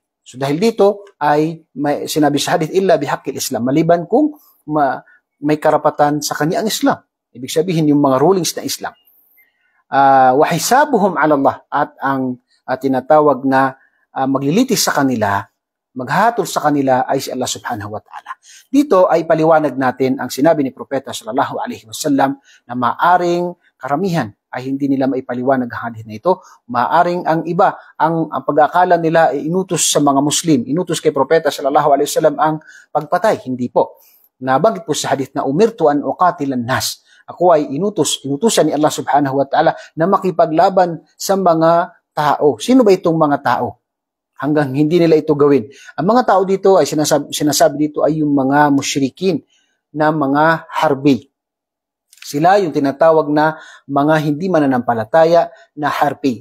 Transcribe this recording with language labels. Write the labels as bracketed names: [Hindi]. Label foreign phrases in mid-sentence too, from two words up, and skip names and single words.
[Filipino] So dahil dito ay sinabi sa hadith [Arabic] إلا بحق الإسلام, [Filipino] maliban kung may karapatan sa kanya ang Islam. Ibig sabihin yung mga rulings na Islam. [Arabic] وحسابهم على الله [Filipino] at ang tinatawag na maglilitis sa kanila, maghatol sa kanila ay si [Arabic] الله سبحانه وتعالى. [Filipino] Dito ay paliwanag natin ang sinabi ni Propeta [Arabic] صلى الله عليه وسلم [Filipino] na maaring karamihan ay hindi nila maipaliwanag ang hadith na ito. Maaring ang iba, ang pag-aakala nila ay inutos sa mga Muslim, inutos kay Propeta [Arabic] صلى الله عليه وسلم [Filipino] ang pagpatay. Hindi po. Nabanggit po sa hadith na [Arabic] أمرت أن أقاتل الناس. [Filipino] Ako ay inutusan ni [Arabic] الله سبحانه وتعالى [Filipino] na makipaglaban sa mga tao. Sino ba itong mga tao? Hanggang hindi nila ito gawin. Ang mga tao dito ay sinasabi dito ay yung mga musyrikin na mga harbi. Sila yung tinatawag na mga hindi mananampalataya na harbi.